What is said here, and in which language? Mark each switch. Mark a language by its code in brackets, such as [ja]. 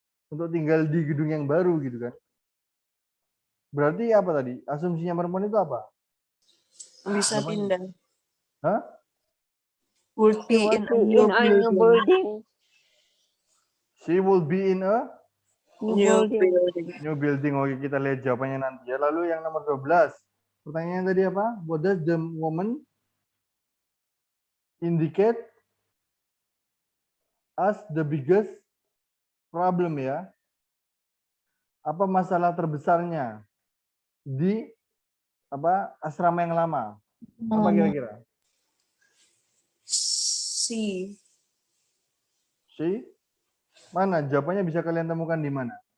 [id] Untuk tinggal di gedung yang baru gitu kan. Berarti apa tadi? Asumsinya perempuan itu apa? Bisa pindah. Hah? [en] Would be in a new building. She will be in a New building. new building. [id] Oke, kita lihat jawabannya nanti ya. Lalu yang nomor 12. Pertanyaannya tadi apa? [en] What does the woman indicate as the biggest problem ya. [id] Apa masalah terbesarnya di asrama yang lama? Apa kira-kira? C. C? Mana? Jawabannya bisa kalian temukan di mana?